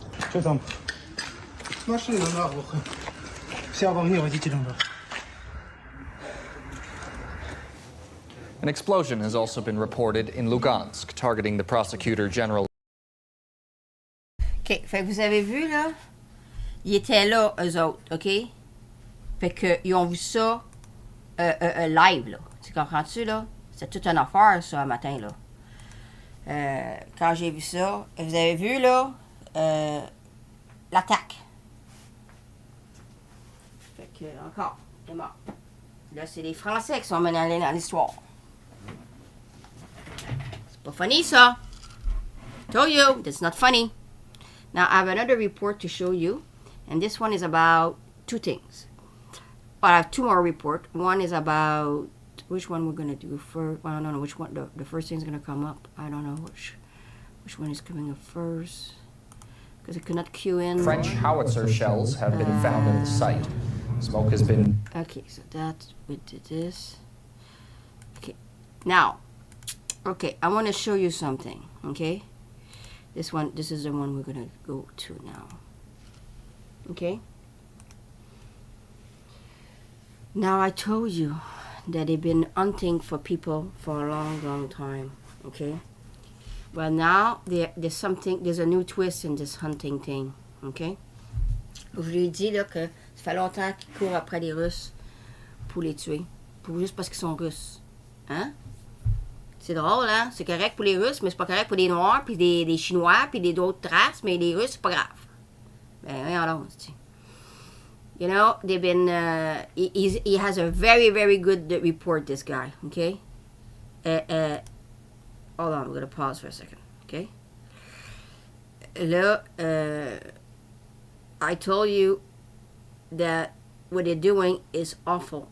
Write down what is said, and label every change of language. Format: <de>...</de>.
<ru>Что там? Машина наглухо.</ru> <en>An explosion has also been reported in Lugansk, targeting the prosecutor general.</en> <fr>OK, fait que vous avez vu, là, ils étaient là, eux autres, OK? Fait qu'ils ont vu ça live, là. Tu comprends-tu, là? C'est toute une affaire, ça, un matin, là. Quand j'ai vu ça, vous avez vu, là, l'attaque. Fait que, encore, c'est mort. Là, c'est les Français qui sont menés dans l'histoire. C'est pas funny, ça.</fr> <en>Told you, that's not funny. Now, I have another report to show you, and this one is about two things. Well, I have two more reports. One is about which one we're going to do first. Well, I don't know which one. The first thing is going to come up. I don't know which one is coming up first. Because I could not queue in. French howitzer shells have been found at the site. Smoke has been... Okay, so that, we did this. Okay, now, okay, I want to show you something, okay? This is the one we're going to go to now. Okay? Now, I told you that they've been hunting for people for a long, long time, okay? Well, now, there's a new twist in this hunting thing, okay?</en> <fr>Je lui ai dit, là, que ça fait longtemps qu'ils courent après les Russes pour les tuer. Juste parce qu'ils sont Russes. Hein? C'est drôle, hein? C'est correct pour les Russes, mais c'est pas correct pour les Noirs, puis des Chinois, puis d'autres races, mais les Russes, c'est pas grave. Ben, voyons donc, tu sais.</fr> <en>You know, they've been, he has a very, very good report, this guy, okay? Hold on, we're gonna pause for a second, okay? Là, I told you that what they're doing is awful.</en>